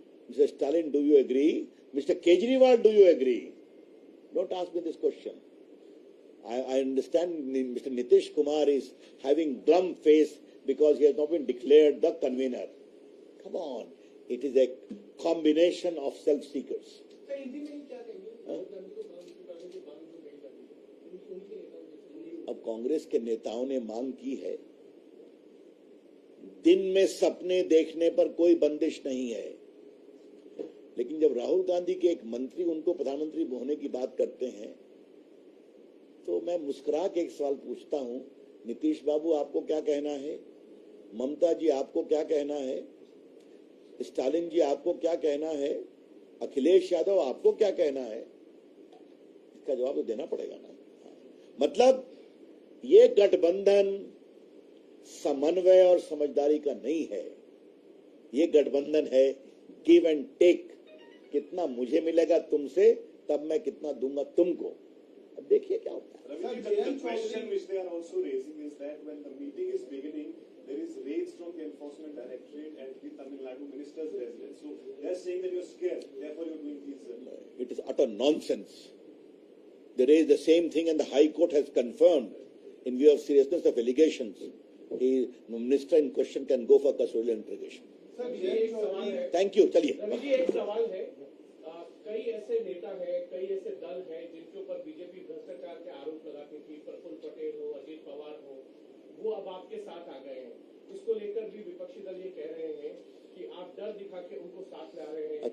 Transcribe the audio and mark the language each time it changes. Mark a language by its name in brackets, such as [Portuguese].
[English] Mr. Stalin, do you agree? Mr. Kejriwal, do you agree? Don't ask me this question. I understand Mr. Nitish Kumar is having glum face because he has not been declared the convener. Come on. It is a combination of self-seekers. [Hindi] Sir Hindi में क्या कहेंगे राहुल गांधी को प्रधानमंत्री बनाने की मांग जो कही जाती है उनके नेताओं अब कांग्रेस के नेताओं ने मांग की है। दिन में सपने देखने पर कोई बंदिश नहीं है, लेकिन जब राहुल गांधी के एक मंत्री उनको प्रधानमंत्री होने की बात करते हैं तो मैं मुस्कुरा के एक सवाल पूछता हूं, नीतीश बाबू आपको क्या कहना है? ममता जी आपको क्या कहना है? स्टालिन जी आपको क्या कहना है? अखिलेश यादव आपको क्या कहना है? इसका जवाब तो देना पड़ेगा ना। मतलब ये गठबंधन समन्वय और समझदारी का नहीं है, ये गठबंधन है गिव एंड टेक। कितना मुझे मिलेगा तुमसे, तब मैं कितना दूंगा तुमको। अब देखिए क्या होता है। [English] The question which they are also raising is that when the meeting is beginning, there is raids from the Enforcement Directorate at the Tamil Nadu minister's residence. So they are saying that you are scared, therefore you are doing these. It is utter nonsense. They raised the same thing and the High Court has confirmed in view of seriousness of allegations. The minister in question can go for custodial interrogation. [Hindi] Sir ये एक सवाल है। [English] Thank you. [Hindi] चलिए। रवि जी एक सवाल है, कई ऐसे नेता हैं, कई ऐसे दल हैं जिनके ऊपर बीजेपी भ्रष्टाचार के आरोप लगाती थी, प्रफुल्ल पटेल हो, अजीत पवार हो, वो अब आपके साथ आ गए हैं। इसको लेकर भी विपक्षी दल ये कह रहे हैं कि आप डर दिखा के उनको साथ ला रहे हैं।